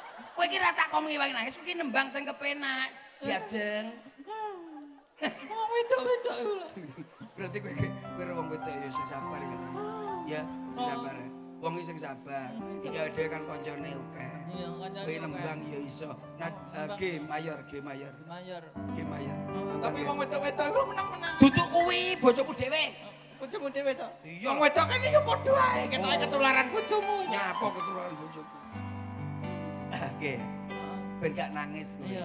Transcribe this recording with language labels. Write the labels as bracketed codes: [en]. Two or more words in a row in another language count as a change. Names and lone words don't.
[jv] Kowe iki ra tak kok ngewangi nangis, iki nembang sing kepenak. Diajeng. Oh, wedok-wedok iku lho. Berarti kowe wong wedok ya sing sabar ya. Ya, sabar. Wong iki sing sabar. Iki dhewe kan kancane akeh. Iya, kancane. Kowe nembang ya iso. Nah, G mayor. Mayor. G mayor. Tapi wong wedok-wedok iku menang-menang. Duduk kuwi bojoku dhewe. Bojomu dhewe to? Iya. Wong wedok kan ya padha ae, ketoke ketularan bojomu. Nyapa ketularan bojoku. Oke. Ben gak nangis kowe. Iya.